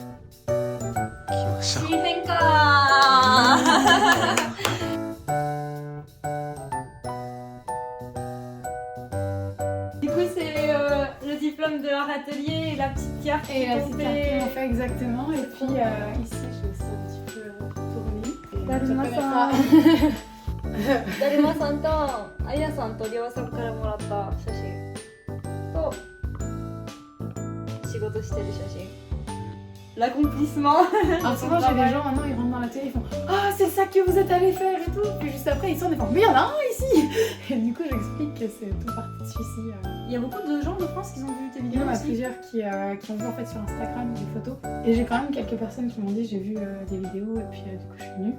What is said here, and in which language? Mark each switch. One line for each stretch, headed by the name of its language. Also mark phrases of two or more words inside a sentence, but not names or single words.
French: 新変化 Du coup, c'est le diplôme de leur atelier et la petite carte. Et la petite carte fait. qu'on fait exactement. Et puis ici je vais aussi un petit peu tourner.
Japanese: Daruma-san だるまさんとあやさんとりょうさんからもらった写真と仕事してる写真 L'accomplissement
French: Alors souvent j'ai des gens maintenant ils rentrent dans la télé ils font ah c'est ça que vous êtes allé faire et tout. Puis juste après ils sortent et font mais il y en a un ici. Et du coup j'explique que c'est tout parti de celui-ci. Il y a beaucoup de gens de France qui ont vu tes Il y vidéos en a aussi. plusieurs qui ont vu en fait sur Instagram des photos. Et j'ai quand même quelques personnes qui m'ont dit j'ai vu des vidéos et puis du coup je suis venue.